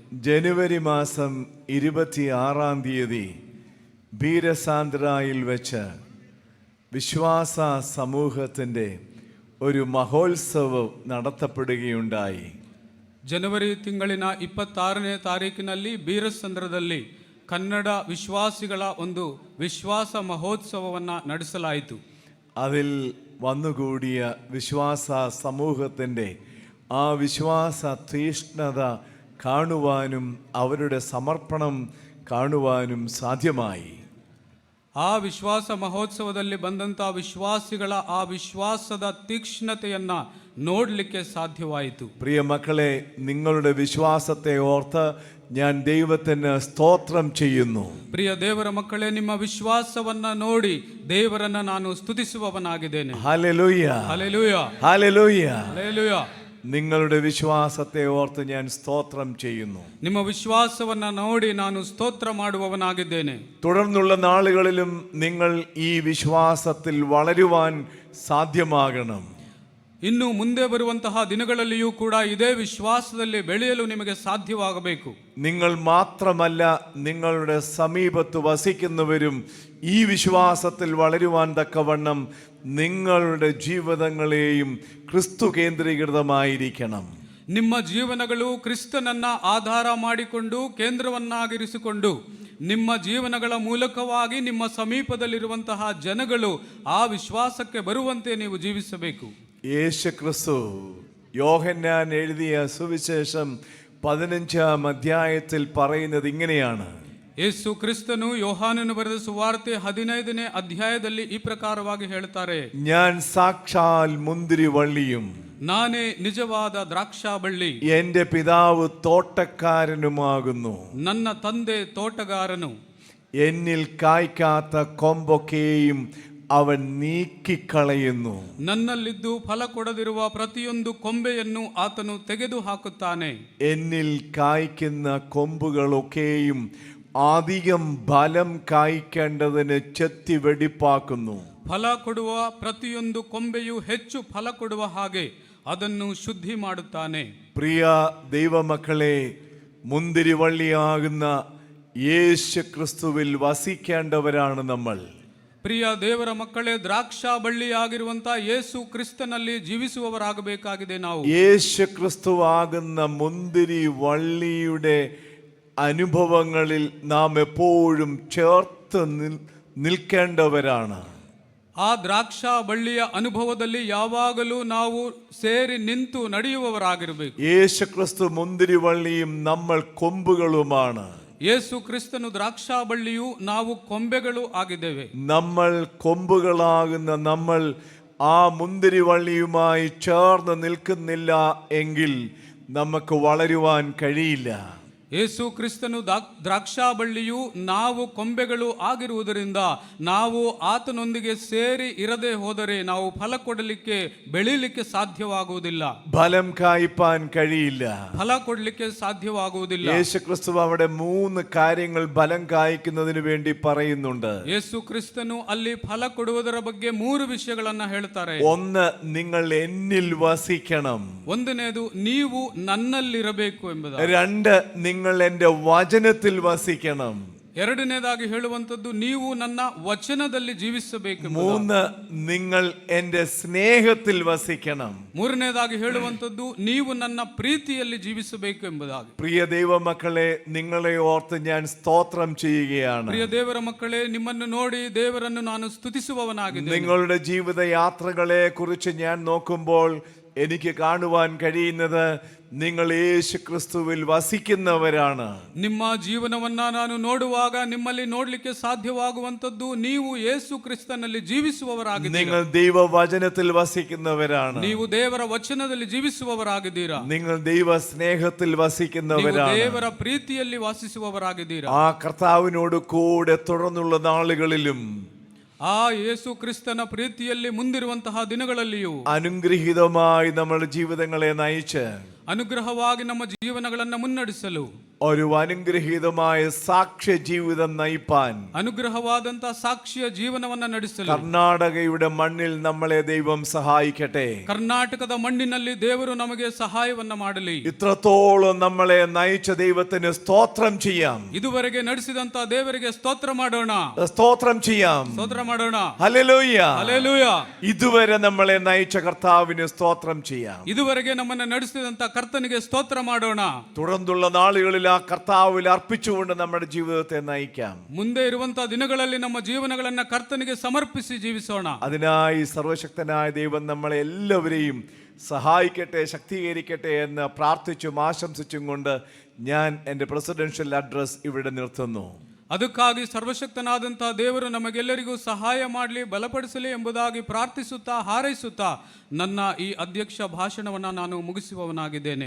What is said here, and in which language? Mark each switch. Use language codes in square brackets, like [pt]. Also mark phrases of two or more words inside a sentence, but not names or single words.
[ml] ജനുവരി മാസം 26-ാം തീയതി ബീരസാന്ദ്രായിൽ വെച്ച് വിശ്വാസ സമൂഹത്തിൻ്റെ ഒരു മഹോത്സവം നടത്തപ്പെടുകയുണ്ടായി. [kn] ಜನವರಿ ತಿಂಗಳಿನ 26ನೇ ತಾರೀಕಿನಲ್ಲಿ ಬೀರಸಂದ್ರದಲ್ಲಿ ಕನ್ನಡ ವಿಶ್ವಾಸಿಗಳ ಒಂದು ವಿಶ್ವಾಸ ಮಹೋತ್ಸವವನ್ನು ನಡೆಸಲಾಯಿತು. [ml] അതിൽ വന്നുകൂടിയ വിശ്വാസ സമൂഹത്തിൻ്റെ ആ വിശ്വാസ തീഷ്ണത കാണുവാനും അവരുടെ സമർപ്പണം കാണുവാനും സാധ്യമായി. [kn] ಆ ವಿಶ್ವಾಸ ಮಹೋತ್ಸವದಲ್ಲಿ ಬಂದಂಥ ವಿಶ್ವಾಸಿಗಳ ಆ ವಿಶ್ವಾಸದ ತೀಕ್ಷ್ಣತೆಯನ್ನ ನೋಡಲಿಕ್ಕೆ ಸಾಧ್ಯವಾಯಿತು. [ml] പ്രിയ മക്കളെ, നിങ്ങളുടെ വിശ്വാസത്തെ ഓർത്ത് ഞാൻ ദൈവത്തിന് സ്തോത്രം ചെയ്യുന്നു. [kn] ಪ್ರಿಯ ದೇವರ ಮಕ್ಕಳೇ, ನಿಮ್ಮ ವಿಶ್ವಾಸವನ್ನ ನೋಡಿ ದೇವರನ್ನ ನಾನು ಸ್ತುತಿಸುವವನಾಗಿದ್ದೇನೆ. [ml] ഹല്ലേലൂയ, [kn] ಹಲ್ಲೆಲೂಯ, [ml] ഹല്ലേലൂയ. [kn] ಹಲ್ಲೆಲೂಯ. [ml] നിങ്ങളുടെ വിശ്വാസത്തെ ഓർത്ത് ഞാൻ സ്തോത്രം ചെയ്യുന്നു. [kn] ನಿಮ್ಮ ವಿಶ್ವಾಸವನ್ನ ನೋಡಿ ನಾನು ಸ್ತೋತ್ರ ಮಾಡುವವನಾಗಿದ್ದೇನೆ. [ml] തുടർന്നുള്ള നാളുകളിലും നിങ്ങൾ ഈ വിശ്വാസത്തിൽ വളരുവാൻ സാധ്യമാകണം. [kn] ಇನ್ನು ಮುಂದೆ ಬರುವಂತಹ ದಿನಗಳಲ್ಲಿಯೂ ಕೂಡ ಇದೇ ವಿಶ್ವಾಸದಲ್ಲಿ ಬೆಳೆಯಲು ನಿಮಗೆ ಸಾಧ್ಯವಾಗಬೇಕು. [ml] നിങ്ങൾ മാത്രമല്ല, നിങ്ങളുടെ സമീപത്ത് വസിക്കുന്നവരും ഈ വിശ്വാസത്തിൽ വളരുവാൻ തക്കവണ്ണം നിങ്ങളുടെ ജീവിതങ്ങളെയും ക്രിസ്തു കേന്ദ്രീകൃതമായിരിക്കണം. [kn] ನಿಮ್ಮ ಜೀವನಗಳು ಕ್ರಿಸ್ತನನ್ನ ಆಧಾರ ಮಾಡಿಕೊಂಡು ಕೇಂದ್ರವನ್ನಾಗಿರಿಸಿಕೊಂಡು ನಿಮ್ಮ ಜೀವನಗಳ ಮೂಲಕವಾಗಿ ನಿಮ್ಮ ಸಮೀಪದಲ್ಲಿರುವಂತಹ ಜನಗಳು ಆ ವಿಶ್ವಾಸಕ್ಕೆ ಬರುವಂತೆ ನೀವು ಜೀವಿಸಬೇಕು. [ml] യേശു ക്രിസ്തു യോഹന്നാൻ എഴുതിയ സുവിശേഷം 15-ാം അധ്യായത്തിൽ പറയുന്നത് ഇങ്ങനെയാണ്. [kn] ಯೇಸು ಕ್ರಿಸ್ತನು ಯೋಹಾನನು ಬರೆದ ಸುವಾರ್ತೆ 15ನೇ ಅಧ್ಯಾಯದಲ್ಲಿ ಈ ಪ್ರಕಾರವಾಗಿ ಹೇಳ್ತಾರೆ, [ml] ഞാൻ സാക്ഷാൽ മുന്തിരിവള്ളിയും [kn] ನಾನೇ ನಿಜವಾದ ದ್ರಾಕ್ಷಾಬಳ್ಳಿ, [ml] എന്റെ പിതാവ് തോട്ടക്കാരനുമാകുന്നു. [kn] ನನ್ನ ತಂದೆ ತೋಟಗಾರನು, [ml] എന്നിൽ കായ്ക്കാത്ത കൊമ്പൊക്കെയും അവൻ നീക്കിക്കളയുന്നു. [kn] ನನ್ನಲ್ಲಿದ್ದು ಫಲ ಕೊಡದಿರುವ ಪ್ರತಿಯೊಂದು ಕೊಂಬೆಯನ್ನು ಆತನು ತೆಗೆದು ಹಾಕುತ್ತಾನೆ. [ml] എന്നിൽ കായ്ക്കുന്ന കൊമ്പുകളൊക്കെയും അധികം ഫലം കായ്ക്കേണ്ടതിന് ചെത്തി വെടിപ്പാക്കുന്നു. [kn] ಫಲ ಕೊಡುವ ಪ್ರತಿಯೊಂದು ಕೊಂಬೆಯು ಹೆಚ್ಚು ಫಲ ಕೊಡುವ ಹಾಗೆ ಅದನ್ನು ಶುದ್ಧಿ ಮಾಡುತ್ತಾನೆ. [ml] പ്രിയ ദൈവമക്കളെ, മുന്തിരിവള്ളിയാകുന്ന യേശു ക്രിസ്തുവിൽ വസിക്കേണ്ടവരാണ് നമ്മൾ. [kn] ಪ್ರಿಯ ದೇವರ ಮಕ್ಕಳೇ, ದ್ರಾಕ್ಷಾ ಬಳ್ಳಿಯಾಗಿರುವಂತಹ ಯೇಸು ಕ್ರಿಸ್ತನಲ್ಲಿ ಜೀವಿಸುವವರಾಗಬೇಕಾಗಿದೆ ನಾವು. [ml] യേശു ക്രിസ്തുവാകുന്ന മുന്തിരി വള്ളിയുടെ അനുഭവങ്ങളിൽ നാം എപ്പോഴും ചേർത്ത് നിൽക്കേണ്ടവരാണ്. [kn] ಆ ದ್ರಾಕ್ಷಾ ಬಳ್ಳಿಯ ಅನುಭವದಲ್ಲಿ ಯಾವಾಗಲೂ ನಾವು ಸೇರಿ ನಿಂತು ನಡೆಯುವವರಾಗಿರಬೇಕು. [ml] യേശു ക്രിസ്തു മുന്തിരിവള്ളിയും നമ്മൾ കൊമ്പുകളുമാണ്. [kn] ಯೇಸು ಕ್ರಿಸ್ತನು ದ್ರಾಕ್ಷಾಬಳ್ಳಿಯು, ನಾವು ಕೊಂಬೆಗಳು ಆಗಿದ್ದೇವೆ. [ml] നമ്മൾ കൊമ്പുകളാകുന്ന നമ്മൾ ആ മുന്തിരിവള്ളിയുമായി ചേർന്ന് നിൽക്കുന്നില്ല എങ്കിൽ നമുക്ക് വളരുവാൻ കഴിയില്ല. [kn] ಯೇಸು ಕ್ರಿಸ್ತನು ದ್ರಾಕ್ಷಾಬಳ್ಳಿಯು, ನಾವು ಕೊಂಬೆಗಳು ಆಗಿರುವುದರಿಂದ ನಾವು ಆತನೊಂದಿಗೆ ಸೇರಿ ಇರದೆ ಹೋದರೆ ನಾವು ಫಲ ಕೊಡಲಿಕ್ಕೆ, ಬೆಳೀಲಿಕ್ಕೆ ಸಾಧ್ಯವಾಗುವುದಿಲ್ಲ. [ml] ഫലം കായ്പാൻ കഴിയില്ല. [kn] ಫಲ ಕೊಡಲಿಕ್ಕೆ ಸಾಧ್ಯವಾಗುವುದಿಲ್ಲ. [ml] യേശു ക്രിസ്തു അവിടെ 3 കാര്യങ്ങൾ ഫലം കായ്ക്കുന്നതിന് വേണ്ടി പറയുന്നുണ്ട്. [kn] ಯೇಸು ಕ್ರಿಸ್ತನು ಅಲ್ಲಿ ಫಲ ಕೊಡುವುದರ ಬಗ್ಗೆ 3 ವಿಷಯಗಳನ್ನ ಹೇಳ್ತಾರೆ. [ml] ഒന്ന്, നിങ്ങൾ എന്നിൽ വസിക്കണം. [kn] ಒಂದನೇದು, ನೀವು ನನ್ನಲ್ಲಿರಬೇಕು ಎಂಬುದು. [ml] 2, നിങ്ങൾ എൻ്റെ വചനത്തിൽ വസിക്കണം. [kn] ಎರಡನೇದಾಗಿ ಹೇಳುವಂತದ್ದು, ನೀವು ನನ್ನ ವಚನದಲ್ಲಿ ಜೀವಿಸಬೇಕು. [ml] 3, നിങ്ങൾ എൻ്റെ സ്നേഹത്തിൽ വസിക്കണം. [kn] ಮೂರನೇದಾಗಿ ಹೇಳುವಂತದ್ದು, ನೀವು ನನ್ನ ಪ್ರೀತಿಯಲ್ಲಿ ಜೀವಿಸಬೇಕು ಎಂಬುದಾಗಿ. [ml] പ്രിയ ദൈവമക്കളെ, നിങ്ങളെ ഓർത്ത് ഞാൻ സ്തോത്രം ചെയ്യുകയാണ്. [kn] ಪ್ರಿಯ ದೇವರ ಮಕ್ಕಳೇ, ನಿಮ್ಮನ್ನು ನೋಡಿ ದೇವರನ್ನು ನಾನು ಸ್ತುತಿಸುವವನಾಗಿದ್ದೇನೆ. [ml] നിങ്ങളുടെ ജീവിത യാത്രകളെ കുറിച്ച് ഞാൻ നോക്കുമ്പോൾ എനിക്ക് കാണുവാൻ കഴിയുന്നത് നിങ്ങൾ യേശു ക്രിസ്തുവിൽ വസിക്കുന്നവരാണ്. [kn] ನಿಮ್ಮ ಜೀವನವನ್ನ ನಾನು ನೋಡುವಾಗ ನಿಮ್ಮಲ್ಲಿ ನೋಡ್ಲಿಕ್ಕೆ ಸಾಧ್ಯವಾಗುವಂತದ್ದು, ನೀವು ಯೇಸು ಕ್ರಿಸ್ತನಲ್ಲಿ ಜೀವಿಸುವವರಾಗಿದ್ದೀರಾ. [ml] നിങ്ങൾ ദൈവവചനത്തിൽ വസിക്കുന്നവരാണ്. [kn] ನೀವು ದೇವರ ವಚನದಲ್ಲಿ ಜೀವಿಸುವವರಾಗಿದ್ದೀರಾ. [ml] നിങ്ങൾ ദൈവ സ്നേഹത്തിൽ വസിക്കുന്നവരാണ്. [kn] ದೇವರ ಪ್ರೀತಿಯಲ್ಲಿ ವಾಸಿಸುವವರಾಗಿದ್ದೀರಾ. [ml] ആ കർത്താവിനോട് കൂടെ തുടർന്നുള്ള നാളുകളിലും [kn] ಆ ಯೇಸು ಕ್ರಿಸ್ತನ ಪ್ರೀತಿಯಲ್ಲಿ ಮುಂದಿರುವಂತಹ ದಿನಗಳಲ್ಲಿಯೂ [ml] അനുഗ്രഹീതമായി നമ്മുടെ ജീവിതങ്ങളെ നയിച്ച് [kn] ಅನುಗ್ರಹವಾಗಿ ನಮ್ಮ ಜೀವನಗಳನ್ನ ಮುನ್ನಡೆಸಲು, [ml] ഒരു അനുഗ്രഹീതമായ സാക്ഷ്യ ജീവിതം നയിപ്പാൻ, [kn] ಅನುಗ್ರಹವಾದಂತಹ ಸಾಕ್ಷಿಯ ಜೀವನವನ್ನ ನಡೆಸಲು [ml] കർണാടകയുടെ മണ്ണിൽ നമ്മളെ ദൈവം സഹായിക്കട്ടെ. [kn] ಕರ್ನಾಟಕದ ಮಣ್ಣಿನಲ್ಲಿ ದೇವರು ನಮಗೆ ಸಹಾಯವನ್ನ ಮಾಡಲಿ. [ml] ഇത്രത്തോളം നമ്മളെ നയിച്ച ദൈവത്തിന് സ്തോത്രം ചെയ്യാം. [kn] ಇದುವರೆಗೆ ನಡೆಸಿದಂತ ದೇವರಿಗೆ ಸ್ತೋತ್ರ ಮಾಡೋಣ, [ml] സ്തോത്രം ചെയ്യാം. [kn] ಸ್ತೋತ್ರ ಮಾಡೋಣ. [ml] ഹല്ലേലൂയ. [kn] ಹಲ್ಲೆಲೂಯ. [ml] ഇതുവരെ നമ്മളെ നയിച്ച കർത്താവിന് സ്തോത്രം ചെയ്യാം. [kn] ಇದುವರೆಗೆ ನಮ್ಮನ್ನ ನಡೆಸಿದಂತ ಕರ್ತನಿಗೆ ಸ್ತೋತ್ರ ಮಾಡೋಣ. [ml] തുടർന്നുള്ള നാളുകളിൽ ആ കർത്താവിൽ അർപ്പിച്ചുകൊണ്ട് നമ്മുടെ ജീവിതത്തെ നയിക്കാം. [kn] ಮುಂದೆ ಇರುವಂತಹ ದಿನಗಳಲ್ಲಿ ನಮ್ಮ ಜೀವನಗಳನ್ನ ಕರ್ತನಿಗೆ ಸಮರ್ಪಿಸಿ ಜೀವಿಸೋಣ. [ml] അതിനായി സർവശക്തനായ ദൈവം നമ്മളെ എല്ലാവരെയും സഹായിക്കട്ടെ, ശക്തീകരിക്കട്ടെ എന്ന് പ്രാർത്ഥിച്ചും ആശംസിച്ചും കൊണ്ട് ഞാൻ എൻ്റെ [en] presidential address [ml] ഇവിടെ നിർത്തുന്നു. [kn] ಅದಕ್ಕಾಗಿ ಸರ್ವಶಕ್ತನಾದಂತಹ ದೇವರು ನಮಗೆಲ್ಲರಿಗೂ ಸಹಾಯ ಮಾಡಲಿ, ಬಲಪಡಿಸಲಿ ಎಂಬುದಾಗಿ ಪ್ರಾರ್ಥಿಸುತ್ತಾ ಹಾರೈಸುತ್ತಾ ನನ್ನ ಈ ಅಧ್ಯಕ್ಷ ಭಾಷಣವನ್ನ ನಾನು ಮುಗಿಸುವವನಾಗಿದ್ದೇನೆ.